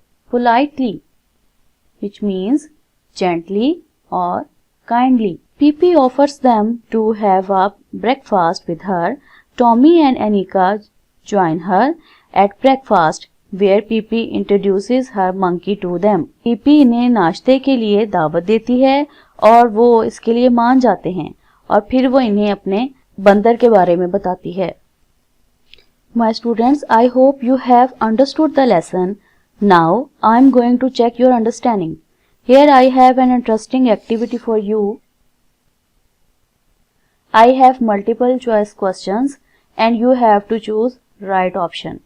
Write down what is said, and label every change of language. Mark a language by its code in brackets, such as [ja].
[en] Politely, which means gently or kindly. Pippi offers them to have a breakfast with her. Tommy and Annika join her at breakfast, where Pippi introduces her monkey to them. [hi] Pippi इन्हें नाश्ते के लिए दावत देती है और वो इसके लिए मान जाते हैं और फिर वो इन्हें अपने बंदर के बारे में बताती है। [en] My students, I hope you have understood the lesson. Now I am going to check your understanding. Here I have an interesting activity for you. I have multiple choice questions and you have to choose right option.